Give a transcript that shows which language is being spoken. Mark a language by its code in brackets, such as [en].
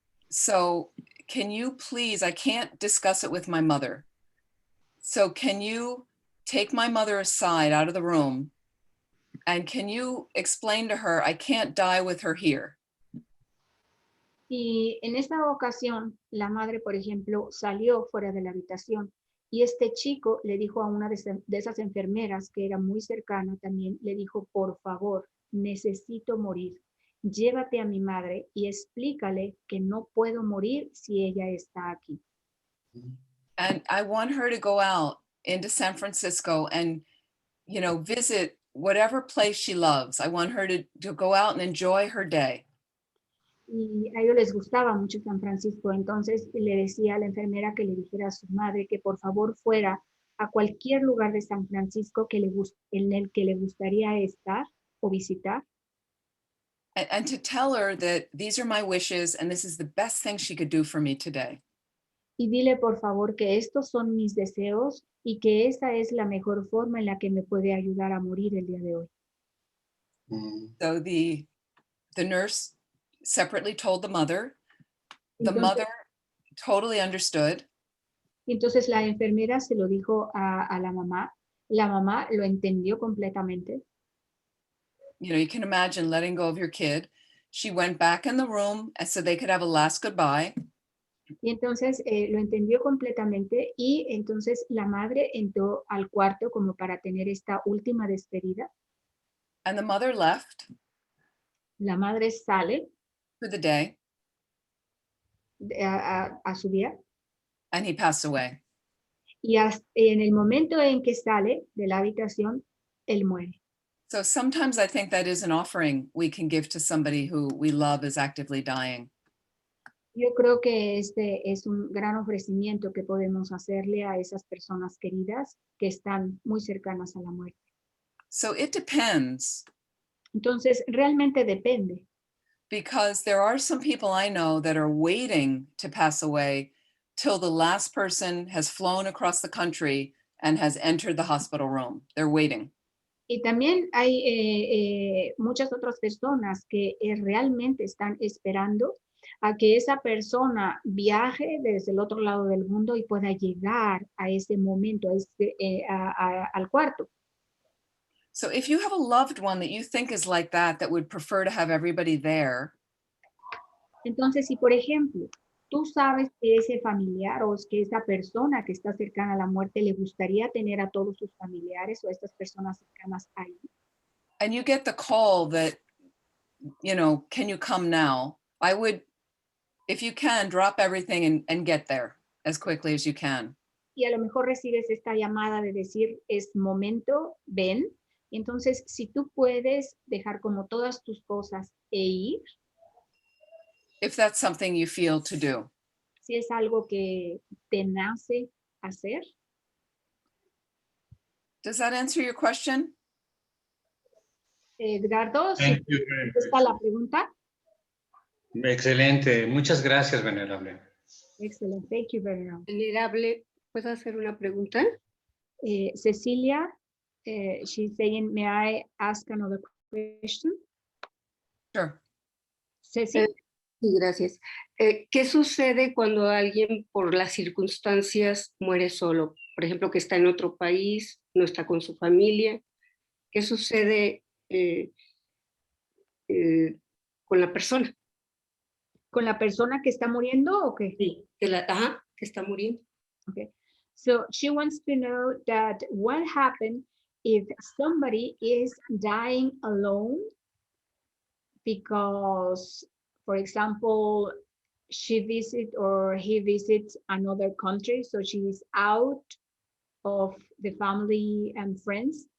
[en] So can you please, I can't discuss it with my mother. So can you take my mother aside out of the room and can you explain to her, I can't die with her here. [es] Y en esta ocasión, la madre, por ejemplo, salió fuera de la habitación y este chico le dijo a una de esas enfermeras que era muy cercana también, le dijo, por favor, necesito morir. Llévate a mi madre y explícale que no puedo morir si ella está aquí. [en] And I want her to go out into San Francisco and, you know, visit whatever place she loves. I want her to go out and enjoy her day. [es] Y a ellos les gustaba mucho San Francisco, entonces le decía a la enfermera que le dijera a su madre que por favor fuera a cualquier lugar de San Francisco en el que le gustaría estar o visitar. [en] And to tell her that these are my wishes and this is the best thing she could do for me today. [es] Y dile por favor que estos son mis deseos y que esa es la mejor forma en la que me puede ayudar a morir el día de hoy. [en] So the nurse separately told the mother. The [es] Entonces, [en] mother totally understood. [es] Entonces la enfermera se lo dijo a la mamá lo entendió completamente. [en] You know, you can imagine letting go of your kid. She went back in the room so they could have a last goodbye. [es] Y entonces lo entendió completamente y entonces la madre entró al cuarto como para tener esta última despedida. [en] And the mother left [es] La madre sale [en] for the day [es] a su día [en] and he passed away. [es] y en el momento en que sale de la habitación, él muere. [en] So sometimes I think that is an offering we can give to somebody who we love is actively dying. [es] Yo creo que este es un gran ofrecimiento que podemos hacerle a esas personas queridas que están muy cercanas a la muerte. [en] So it depends, [es] Entonces, realmente depende, [en] because there are some people I know that are waiting to pass away till the last person has flown across the country and has entered the hospital room. They're waiting. [es] y también hay muchas otras personas que realmente están esperando a que esa persona viaje desde el otro lado del mundo y pueda llegar a ese momento, al cuarto. [en] So if you have a loved one that you think is like that would prefer to have everybody there, [es] Entonces, si por ejemplo, tú sabes que ese familiar o que esa persona que está cercana a la muerte le gustaría tener a todos sus familiares o a estas personas cercanas ahí, [en] and you get the call that, you know, can you come now? I would, if you can, drop everything and get there as quickly as you can. [es] y a lo mejor recibes esta llamada de decir, es momento, ven. Entonces, si tú puedes dejar como todas tus cosas e ir, [en] If that's something you feel to do. [es] si es algo que te nace hacer. [en] Does that answer your question? [es] Edgardo, ¿sí [en] Thank you very [es] está la pregunta? Excelente. Muchas gracias, Venerable. [en] Excellent, thank you very much. [es] Venerable, ¿puedo hacer una pregunta? [en] Cecilia, she's saying, may I ask another question? Sure. Ceci, [es] Sí, gracias. ¿Qué sucede cuando alguien por las circunstancias muere solo? Por ejemplo, que está en otro país, no está con su familia. ¿Qué sucede con la persona? ¿con la persona que está muriendo o qué? Sí, que está muriendo. [en] Okay. So she wants to know that what happened if somebody is dying alone because, for example, she visits or he visits another country, so she is out of the family and friends.